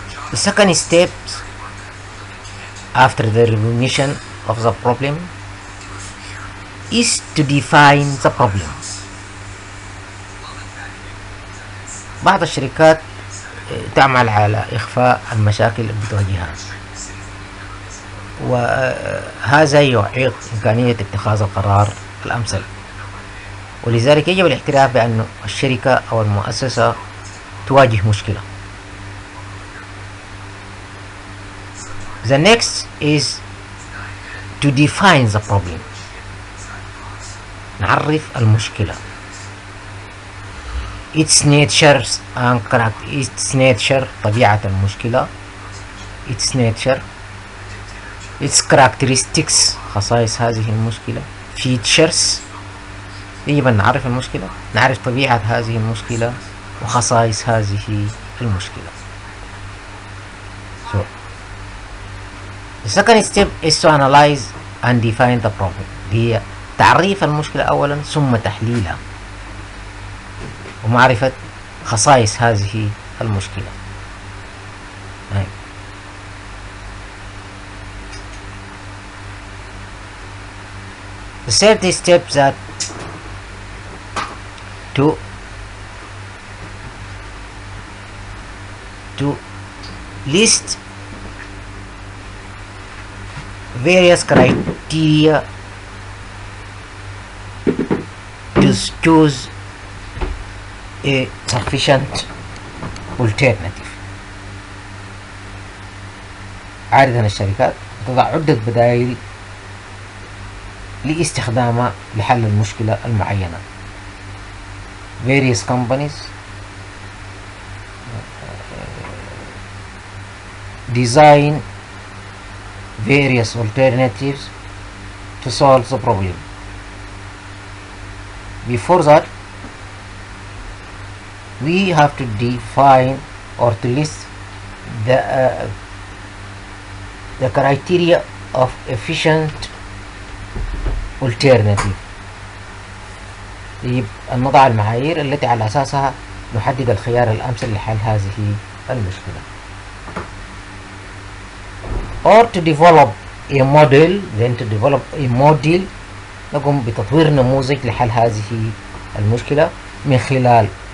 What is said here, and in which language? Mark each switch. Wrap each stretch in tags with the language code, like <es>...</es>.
<en>The second step after the recognition of the problem is to define the problem.</en> <ar>بعض الشركات تعمل على إخفاء المشاكل اللي بتواجهها، وهذا يعيق إمكانية اتخاذ القرار الأمثل، ولذلك يجب الاعتراف بأن الشركة أو المؤسسة تواجه مشكلة.</ar> <en>The next is to define the problem.</en> <ar>نعرف المشكلة.</ar> <en>its nature and its nature</en> <ar>طبيعة المشكلة.</ar> <en>its nature, its characteristics</en> <ar>خصائص هذه المشكلة. features يجب أن نعرف المشكلة، نعرف طبيعة هذه المشكلة وخصائص هذه المشكلة.</ar> <en>So the second step is to analyze and define the problem.</en> <ar>هي تعريف المشكلة أولا ثم تحليلها ومعرفة خصائص هذه المشكلة.</ar> <en>The third step that to list various criteria to choose a sufficient alternative.</en> <ar>عادة الشركات تضع عدة بدائل لاستخدامها لحل المشكلة المعينة.</ar> <en>various companies design various alternatives to solve the problem. Before that, we have to define or to list the criteria of efficient alternative.</en> <ar>يجب أن نضع المعايير التي على أساسها نحدد الخيار الأمثل لحل هذه المشكلة.</ar> <en>or to develop a model, then to develop a model</en> <ar>نقوم بتطوير نموذج لحل هذه المشكلة من خلال</ar>